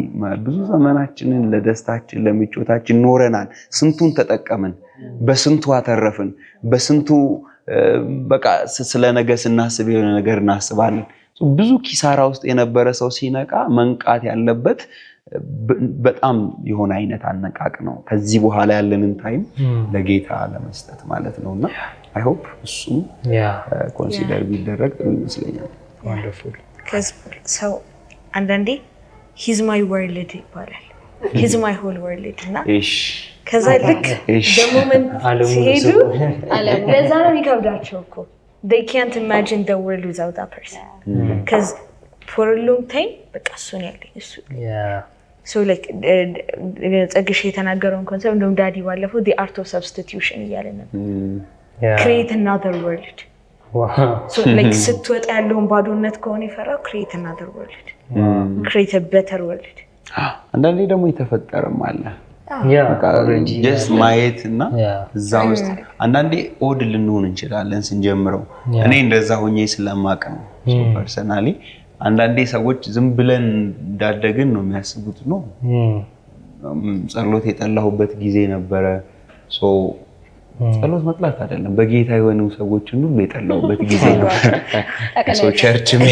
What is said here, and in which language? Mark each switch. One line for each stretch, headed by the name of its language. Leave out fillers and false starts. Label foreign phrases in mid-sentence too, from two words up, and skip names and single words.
Amharic: ብዙ ዘመናችንን ለደስታችን ለምቾታችን ኖረናል። ስንቱን ተጠቀምን፣ በስንቱ አተረፍን፣ በስንቱ በቃ ስለ ነገ ስናስብ የሆነ ነገር እናስባለን። ብዙ ኪሳራ ውስጥ የነበረ ሰው ሲነቃ መንቃት ያለበት በጣም የሆነ አይነት አነቃቅ ነው ከዚህ በኋላ ያለንን ታይም ለጌታ ለመስጠት ማለት ነውና
English: I hope
Amharic: እሱም ኮንሲደር ቢደረግ ይመስለኛል
English: wonderful so አንዳንዴ he's my world ይባላል he's my whole world
Amharic: እና ከዛ ልክ በሞመንት ሲሄዱ ለዛ ነው የሚከብዳቸው እኮ
English: they can't imagine the world without that person because for a long time
Amharic: በቃ እሱ ነው ያለኝ እሱ
English: so like
Amharic: ጸግሽ የተናገረውን ኮንሰፕት እንደውም ዳዲ ባለፈው
English: the art of substitution
Amharic: እያለ ነበር
English: create another world so like
Amharic: ስትወጣ ያለውን ባዶነት ከሆነ ይፈራው
English: create another world create a better world
Amharic: አንዳንዴ ደግሞ የተፈጠረም አለ just ማየት እና እዛው ውስጥ አንዳንዴ ኦድ ልንሆን እንችላለን ስንጀምረው እኔ እንደዛ ሆኜ ስለማቅ ነው ፐርሰናሊ አንዳንዴ ሰዎች ዝም ብለን እንዳደግን ነው የሚያስቡት ነው ጸሎት የጠላሁበት ጊዜ ነበረ ሶ ጸሎት መጥላት አይደለም በጌታ የሆኑ ሰዎችን ሁሉ የጠላሁበት ጊዜ ነበር ሶ ቸርች